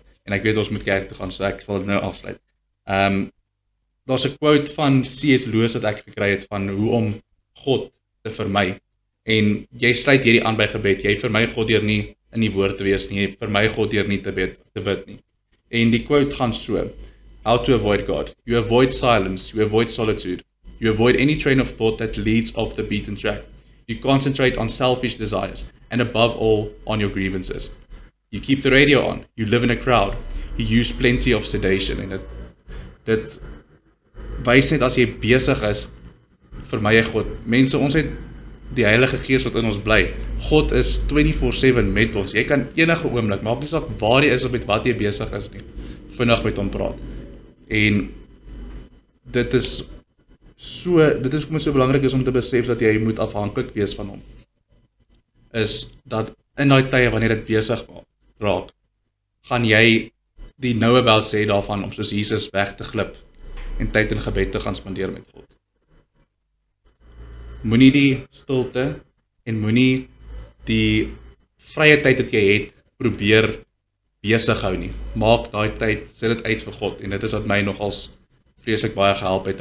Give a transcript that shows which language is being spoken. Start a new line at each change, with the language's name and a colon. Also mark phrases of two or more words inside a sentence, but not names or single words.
Afrikaans: En ek weet ons moet kerk toe gaan, so ek sal dit nou afsluit. Daar's 'n quote van C.S. Lewis wat ek gekry het van hoe om God te vermy. En jy sluit hierdie aan by gebed. Jy vermy God deur nie in die woord te wees nie, jy vermy God deur nie te bid nie. En die quote gaan so:
English: How to avoid God. You avoid silence, you avoid solitude. You avoid any train of thought that leads off the beaten track. You concentrate on selfish desires, and above all, on your grievances. You keep the radio on, you live in a crowd, you use plenty of sedation.
Afrikaans: En dit wys net as jy besig is, vermy jy God. Mense, ons het die Heilige Gees wat in ons bly. God is 24/7 met ons. Jy kan enige oomblik, maak nie saak waar jy is of met wat jy besig is nie, vinnig met hom praat. En dit is hoekom dit so belangrik is om te besef dat jy moet afhanklik wees van hom. Is dat in daai tye wanneer dit besig raak, gaan jy die
English: know about
Afrikaans: sê daarvan om soos Jesus weg te glip en tyd in gebed te gaan spandeer met God. Moenie die stilte en moenie die vrye tyd wat jy het probeer besig hou nie. Maak daai tyd, sit dit uit vir God en dit is wat my nogals vreeslik baie gehelp het.